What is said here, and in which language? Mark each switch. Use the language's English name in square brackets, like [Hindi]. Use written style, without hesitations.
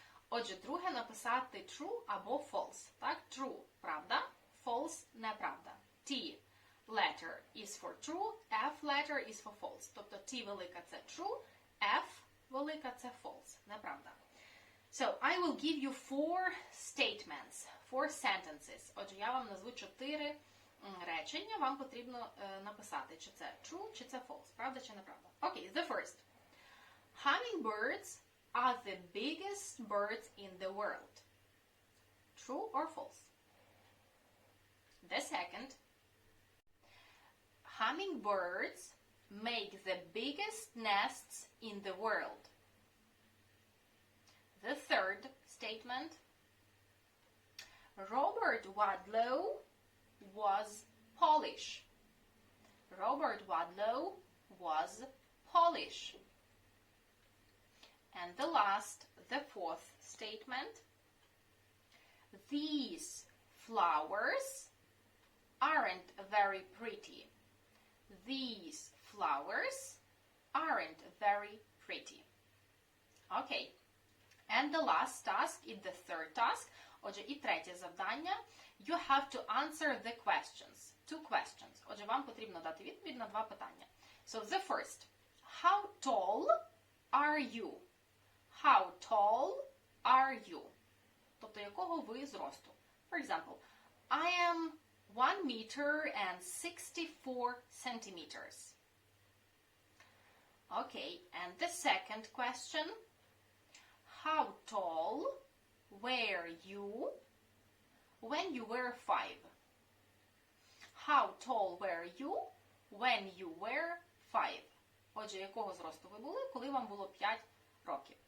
[Ukrainian] Отже, друге написати true або false. Так? [English] True – правда, false – неправда. T letter is for true, F letter is for false. [Ukrainian] Тобто T велика – це true, F велика – це false. Неправда. [English] So, I will give you 4 statements, 4 sentences. [Ukrainian] Отже, я вам назву 4 речення. Вам потрібно написати, чи це true, чи це false. Правда, чи неправда. [English] Okay, the first. Hummingbirds are the biggest birds in the world. True or false? The second. Hummingbirds make the biggest nests in the world. The third statement. Robert Wadlow was Polish. Robert Wadlow was Polish. And the last, the fourth statement. These flowers aren't very pretty. These flowers aren't very pretty. Okay. And the last task is the third task. [Ukrainian] Отже, і третє завдання. [English] You have to answer the questions. 2 questions. [Ukrainian] Отже, вам потрібно дати відповідь на 2 питання. [English] So, the first. How tall are you? How tall are you? [Ukrainian] Тобто, якого ви зросту? [English] For example, I am 1 meter and 64 centimeters. Okay, and the second question. How tall were you when you were 5? How tall were you when you were 5? [Ukrainian] Отже, якого зросту ви були, коли вам було 5 років?